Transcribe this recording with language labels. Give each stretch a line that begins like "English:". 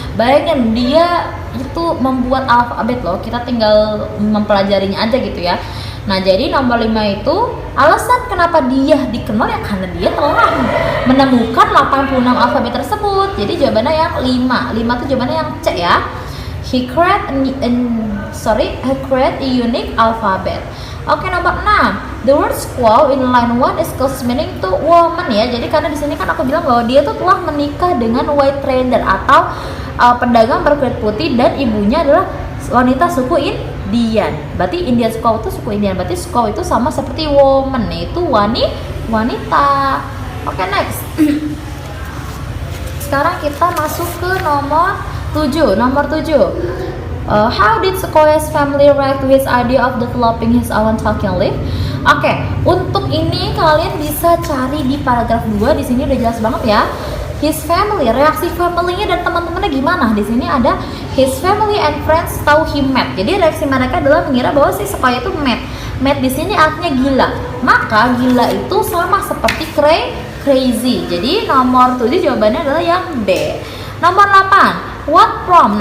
Indonesian: Bayangin dia itu membuat alfabet loh, kita tinggal mempelajarinya aja gitu ya. Nah, jadi nomor 5 itu alasan kenapa dia dikenal ya karena dia telah menemukan 86 alfabet tersebut. Jadi jawabannya yang 5. 5 itu jawabannya yang C ya.
English: He create a unique alphabet.
Indonesian: Oke, nomor 6.
English: The word squaw in line 1 is close meaning to woman
Indonesian: ya. Jadi karena di sini kan aku bilang bahwa dia tuh telah menikah dengan
English: white trader
Indonesian: atau pedagang berkulit putih, dan ibunya adalah wanita suku Indian. Berarti Indian squaw itu suku Indian. Berarti squaw itu sama seperti woman, yaitu wanita. Oke, next. Sekarang kita masuk ke nomor 7. Nomor 7.
English: How did Sequoia's family react to his idea of developing his own talking leaf?
Indonesian: Oke, untuk ini kalian bisa cari di paragraf 2. Di sini udah jelas banget ya.
English: His family,
Indonesian: reaksi family-nya dan teman-temannya gimana? Di sini ada
English: his family and friends
Indonesian: tahu
English: he mad.
Indonesian: Jadi reaksi mereka adalah mengira bahwa si Sequoia itu mad. Mad di sini artinya gila. Maka gila itu sama seperti crazy. Jadi nomor 7 jawabannya adalah yang B. Nomor 8.
English: What from?